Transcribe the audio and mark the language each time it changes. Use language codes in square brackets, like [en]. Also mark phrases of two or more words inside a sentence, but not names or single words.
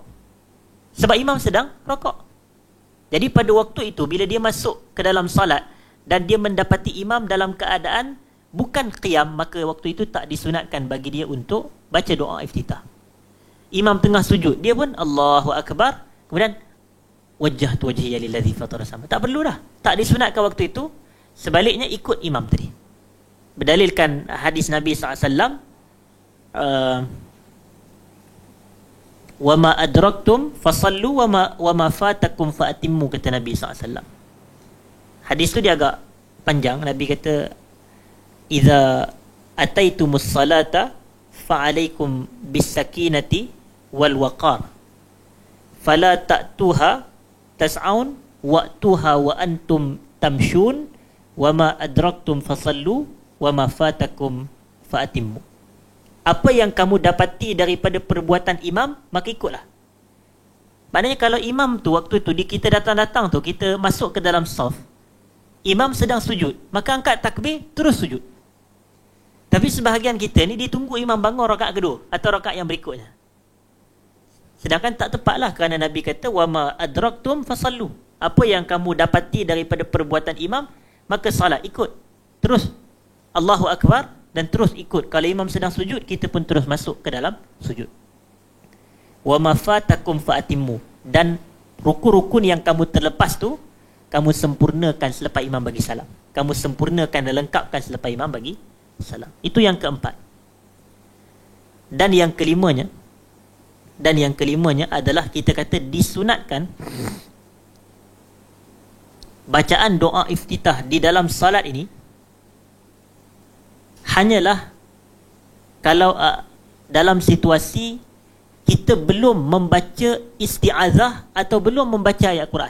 [ms] Sebab imam sedang rokok. Jadi pada waktu itu bila dia masuk ke dalam salat dan dia mendapati imam dalam keadaan bukan qiyam, maka waktu itu tak disunatkan bagi dia untuk baca doa iftitah. Imam tengah sujud, dia pun [ar] الله أكبر, [ms] kemudian [ar] وجهت وجهي للذي فطر السماء. [ms] Tak perlu dah. Tak disunatkan waktu itu. Sebaliknya ikut imam tadi. Berdalilkan hadis Nabi SAW, [ar] وما أدركتم فصلوا وما فاتكم فأتموا, [ms] kata Nabi SAW. Hadis tu dia agak panjang. Nabi kata, [ar] إذا أتيتم الصلاة فعليكم بالسكينة والوقار فلا تأتوها تسعون وأتوها وأنتم تمشون وما أدركتم فصلوا وما فاتكم فأتموا. [ms] Apa yang kamu dapati daripada perbuatan imam, maka ikutlah. Maknanya kalau imam tu waktu tu kita datang-datang tu, kita masuk ke dalam saf, imam sedang sujud, maka angkat takbir terus sujud. Tapi sebahagian kita ni ditunggu imam bangun rakaat kedua atau rakaat yang berikutnya. Sedangkan tak tepatlah, kerana Nabi kata [ar] وما أدركتم فصلوا. [ms] Apa yang kamu dapati daripada perbuatan imam, maka salat, ikut. Terus [ar] الله أكبر [ms] dan terus ikut. Kalau imam sedang sujud, kita pun terus masuk ke dalam sujud. [ar] وما فاتكم فأتموا. [ms] Dan rukun-rukun yang kamu terlepas tu, kamu sempurnakan selepas imam bagi salam. Kamu sempurnakan dan lengkapkan selepas imam bagi salam. Itu yang keempat. Dan yang kelimanya adalah kita kata disunatkan bacaan doa iftitah di dalam salat ini hanyalah kalau dalam situasi kita belum membaca isti'azah atau belum membaca ayat Quran.